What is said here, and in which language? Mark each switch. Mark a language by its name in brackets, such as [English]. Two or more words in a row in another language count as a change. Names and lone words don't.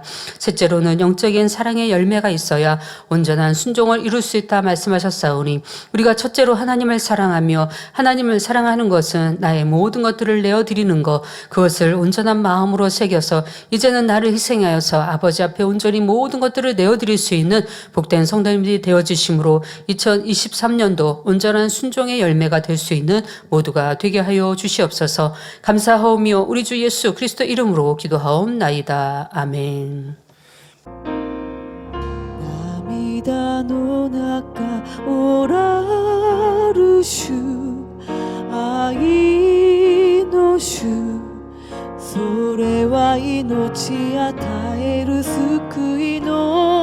[Korean] 셋째로는 영적인 사랑의 열매가 있어야 온전한 순종을 이룰 수 있다 말씀하셨사오니 우리가 첫째로 하나님을 사랑하며 하나님을 사랑하는 것은 나의 모든 것들을 내어드리는 것, 그것을 온전한 마음으로 새겨서 이제는 나를 희생하여서 아버지 앞에 온전히 모든 것들을 내어드릴 수 있는 복된 성도님들이 되어주심으로 2023년도 온전한 순종의 열매가 될 수 있는 모두가 되게 하여 주시옵소서. 감사하오며 우리 주 예수 그리스도 이름으로 기도하옵나이다. 아멘. [Japanese] 涙の中おらる主愛の主それは命与える救いの